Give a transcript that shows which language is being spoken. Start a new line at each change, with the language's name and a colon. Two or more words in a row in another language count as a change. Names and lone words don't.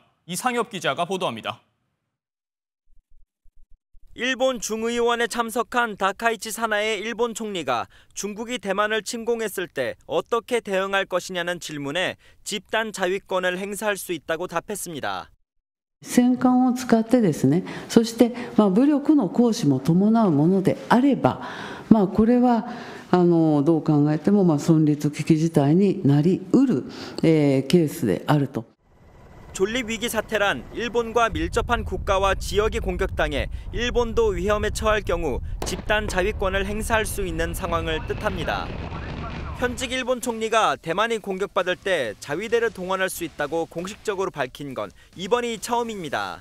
Korean: 이상엽 기자가 보도합니다. 일본 중의원에 참석한 다카이치 사나이 일본 총리가 중국이 대만을 침공했을 때 어떻게 대응할 것이냐는 질문에 집단 자위권을 행사할 수 있다고 답했습니다.
Japanese: 戦艦を使ってですね、そして武力の行使も伴うものであれば、これはどう考えても存立危機事態になりうるケースであると。
Korean: 존립 위기 사태란 일본과 밀접한 국가와 지역이 공격당해 일본도 위험에 처할 경우 집단 자위권을 행사할 수 있는 상황을 뜻합니다. 현직 일본 총리가 대만이 공격받을 때 자위대를 동원할 수 있다고 공식적으로 밝힌 건 이번이 처음입니다.